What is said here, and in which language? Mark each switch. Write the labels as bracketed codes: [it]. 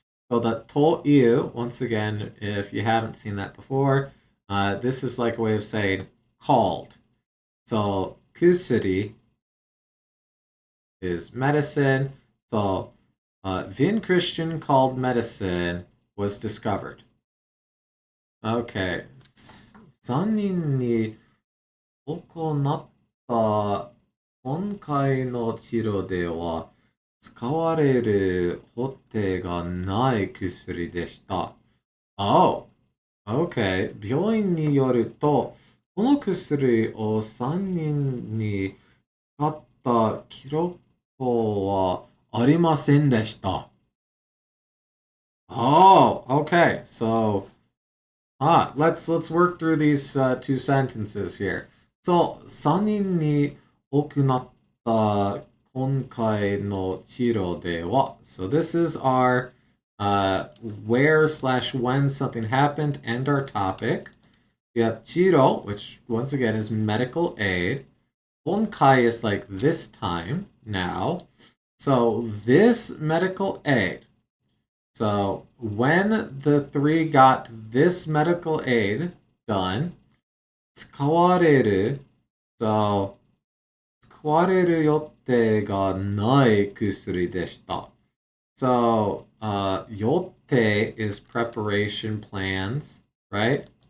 [en] So the to once again, if you haven't seen that before, this is like a way of saying called. So kusuri is medicine. So vincristine called medicine was discovered. Okay. [ja] 3人に行った今回の治療では使われる補定がない薬でした。 [en] Oh, okay. [ja] 病院によると、この薬を3人に使った記録はありませんでした。 [en] Oh, okay. So, let's work through these two sentences here. [ja] So, 3人に行った今回の治療では. [en] So this is our where / when something happened and our topic. We have 治療, which once again is medical aid. 今回 is like this time, now. So this medical aid. So when the three got this medical aid done, 使われる. [ja] So 使われる予定がない薬でした. [en] So, 予定 is preparation plans, right?